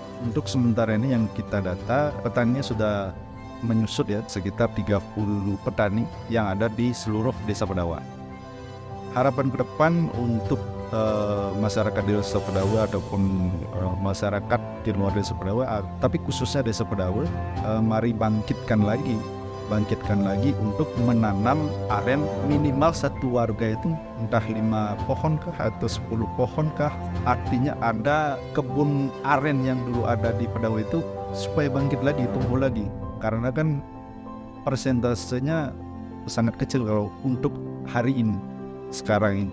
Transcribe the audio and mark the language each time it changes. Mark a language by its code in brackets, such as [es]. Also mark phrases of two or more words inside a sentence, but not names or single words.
[id] Untuk sementara ini yang kita data, petaninya sudah menyusut ya, sekitar 30 petani yang ada di seluruh desa Pedawa. Harapan ke depan untuk masyarakat di desa Pedawa ataupun masyarakat di luar desa Pedawa, tapi khususnya desa Pedawa, mari bangkitkan lagi untuk menanam aren minimal satu warga itu entah 5 pohon kah atau 10 pohon kah, artinya ada kebun aren yang dulu ada di Pedawa itu supaya bangkit lagi, tumbuh lagi, karena kan persentasenya sangat kecil kalau untuk hari ini sekarang ini.